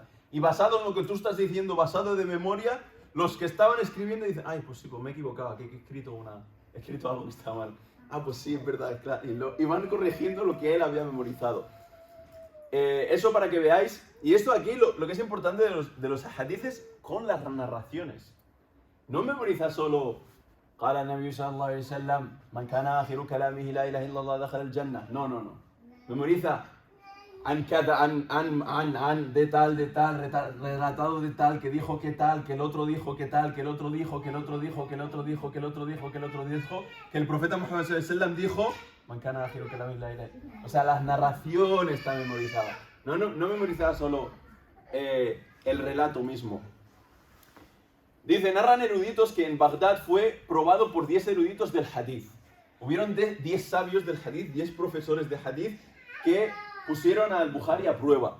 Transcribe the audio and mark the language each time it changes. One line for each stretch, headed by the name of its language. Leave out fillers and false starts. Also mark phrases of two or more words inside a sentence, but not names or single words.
Spanish: Y basado en lo que tú estás diciendo, basado de memoria, los que estaban escribiendo dicen, ay, pues sí, pues me he equivocado, que he escrito algo que está mal. Ah, pues sí, es verdad, es claro. Y van corrigiendo lo que él había memorizado. Eso para que veáis. Y esto aquí, lo que es importante de los hadices con las narraciones. No memoriza solo
Arabic: قال النبي صلى الله عليه وسلم من كان آخر كلامه لا إله إلا الله دخل الجنة.
Spanish: No. Memoriza de tal, relatado de tal, que dijo que tal, que el otro dijo que tal, que el otro dijo, que el otro dijo, que el otro dijo, que el otro dijo, que el otro dijo, que el profeta Muhammad
Arabic: صلى الله عليه وسلم
Spanish: dijo,
Arabic: من كان آخر كلامه لا إله إلا الله.
Spanish: O sea, las narraciones están memorizadas. No memorizaba solo el relato mismo. Dice, narran eruditos que en Bagdad fue probado por 10 eruditos del hadith. Hubieron 10 sabios del hadith, 10 profesores de hadith que pusieron al Bukhari a prueba.